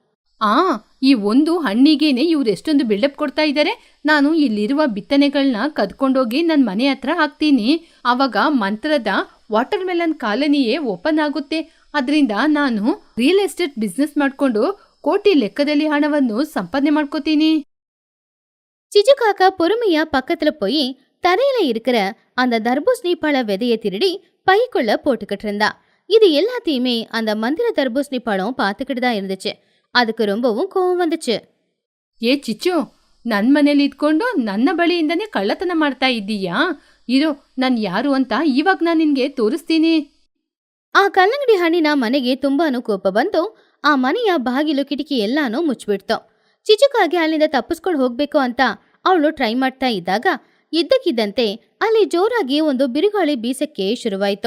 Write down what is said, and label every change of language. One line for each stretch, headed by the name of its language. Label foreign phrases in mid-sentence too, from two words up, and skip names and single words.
Kannada: ಈ ಒಂದು ಹಣ್ಣಿಗೇನೆ ಇವ್ರು ಎಷ್ಟೊಂದು ಬಿಲ್ಡಪ್ ಕೊಡ್ತಾ ಇದ್ದಾರೆ. ನಾನು ಇಲ್ಲಿರುವ ಬಿತ್ತನೆಗಳನ್ನ ಕದ್ಕೊಂಡೋಗಿ ನನ್ನ ಮನೆ ಹತ್ರ ಹಾಕ್ತೀನಿ. ಆವಾಗ ಮಂತ್ರದ
English: water melon
Kannada: ಕಾಲನಿಯೇ ಓಪನ್ ಆಗುತ್ತೆ. ಅದರಿಂದ ನಾನು
English: real estate business
Kannada: ಮಾಡ್ಕೊಂಡು ಕೋಟಿ ಲೆಕ್ಕದಲ್ಲಿ ಹಣವನ್ನು ಸಂಪಾದನೆ ಮಾಡ್ಕೋತೀನಿ.
Tamil: சிச்சுக்காக்கா பொறுமையா பக்கத்துல போய் தரையில இருக்கிற அந்த தர்பூசணி பழ விதைய திருடி பைக்குள்ள போட்டுக்கிட்டு இருந்தா. இது எல்லாத்தையுமே அந்த மந்திர தர்பூசணி பழம் பார்த்துக்கிட்டு தான் இருந்துச்சு. அதுக்கு ரொம்பவும் கோவம் வந்துச்சு.
Kannada: ಏ ಚಿಚ್ಚು, ನನ್ನ ಮನೇಲಿ ಇದ್ಕೊಂಡು ನನ್ನ ಬಳಿಯಿಂದನೇ ಕಳ್ಳತನ ಮಾಡ್ತಾ ಇದ್ದೀಯಾ? ಇರು, ನಾನು ಯಾರು ಅಂತ ಇವಾಗ ನಾನು ನಿನ್ಗೆ ತೋರಿಸ್ತೀನಿ. ಆ ಕಲ್ಲಂಗಡಿ ಹಣ್ಣಿನ ಮನೆಗೆ ತುಂಬಾನು ಕೋಪ ಬಂತು. ಆ ಮನೆಯ ಬಾಗಿಲು ಕಿಟಕಿ ಎಲ್ಲಾನು ಮುಚ್ಚಿಬಿಡ್ತು. ಚಿಚುಕಾಗಿ ಅಲ್ಲಿಂದ ತಪ್ಪಿಸ್ಕೊಂಡು ಹೋಗ್ಬೇಕು ಅಂತ ಅವಳು ಟ್ರೈ ಮಾಡ್ತಾ ಇದ್ದಾಗ ಇದ್ದಕ್ಕಿದ್ದಂತೆ ಅಲ್ಲಿ ಜೋರಾಗಿ ಒಂದು ಬಿರುಗಾಳಿ ಬೀಸಕ್ಕೆ ಶುರುವಾಯಿತು.